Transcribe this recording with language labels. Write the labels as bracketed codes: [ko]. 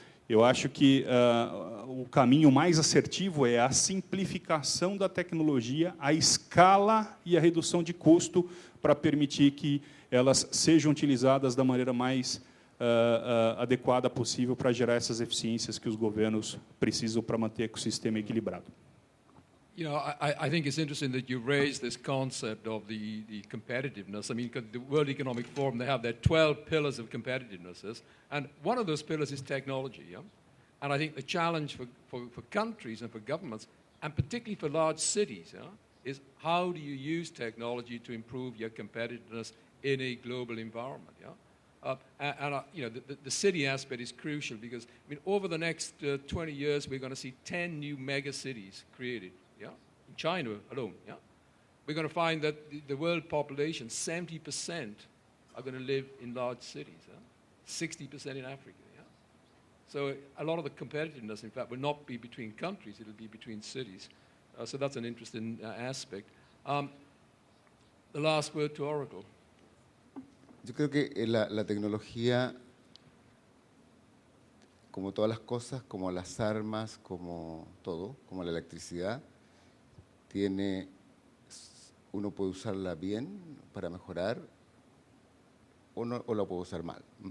[pt] Eu acho que o caminho mais assertivo é a simplificação da tecnologia, a escala e a redução de custo para permitir que elas sejam utilizadas da maneira mais adequada possível para gerar essas eficiências que os governos precisam para manter o ecossistema equilibrado. [en] You know, I think it's interesting that you raised this concept of the competitiveness. I mean, the World Economic Forum, they have their 12 pillars of competitiveness, and one of those pillars is technology. Yeah? And I think the challenge for countries and for governments, and particularly for large cities, yeah, is how do you use technology to improve your competitiveness in a global environment? Yeah? You know, the city aspect is crucial because, I mean, over the next 20 years, we're going to see 10 new mega cities created. Yeah, in China alone. Yeah, we're going to find that the world population, 70% are going to live in large cities. Yeah? 60% in Africa. Yeah, so a lot of the competitiveness, in fact, will not be between countries; it'll be between cities. So that's an interesting aspect. The last word to Oracle. [es] Yo creo que la tecnología, como todas las cosas, como las armas, como todo, como la electricidad, uno puede usarla bien para mejorar o la puede usar mal.